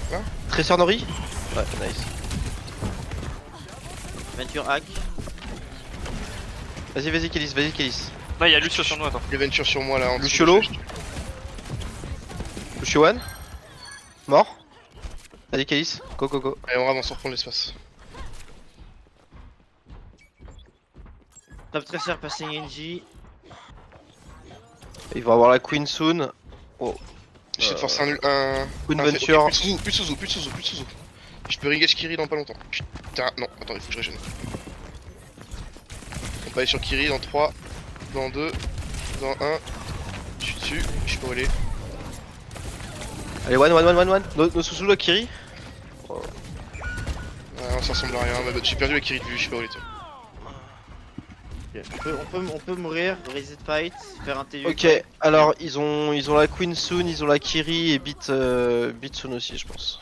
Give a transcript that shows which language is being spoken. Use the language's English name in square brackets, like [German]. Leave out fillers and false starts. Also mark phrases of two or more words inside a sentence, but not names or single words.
[French] Tressor Nori. Ouais, nice. Venture hack. Vas-y, Kélis, vas-y, Kélis. Non, il y a Lucio sur nous, attends. Il y a Venture sur moi là. En dessous. Luciolo. Lucio One. Mort. Vas-y, Kélis. [English] Go, go, go. [French] Allez, on avance, on reprend l'espace. [English] Top Tracer passing NG. [French] Ils vont avoir la Queen soon. Oh. J'essaie de forcer un. Queen Ah, Venture. ok, plus de Suzu. Je peux ringage Kiri dans pas longtemps. Putain, non, attends, il faut que je régène. On peut aller sur Kiri dans 3, dans 2, dans 1. Je suis dessus, je sais pas où aller. Allez, [English] one. No Suzu, [French] la Kiri. Ouais, ça ressemble à rien. Bah, j'ai perdu la Kiri de vue, je sais pas où elle était. On peut mourir, [English] reset fight, [French] faire un TU. Ok, alors ils ont la Queen soon, ils ont la Kiri et Beat soon aussi, je pense.